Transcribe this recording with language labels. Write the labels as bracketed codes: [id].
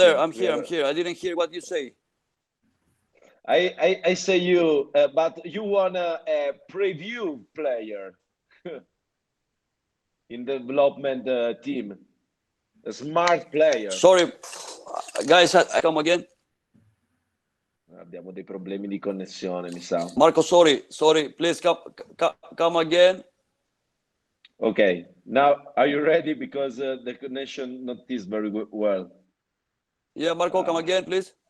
[en] I'm here. I didn't hear what you say. I say you, but you want a preview player in the development team, a smart player. Sorry, guys, I come again. [it] Abbiamo dei problemi di connessione, mi sa. [en] Marco, sorry, please come again. Okay, now are you ready? Because the connection not is very well. Yeah, Marco, come again, please.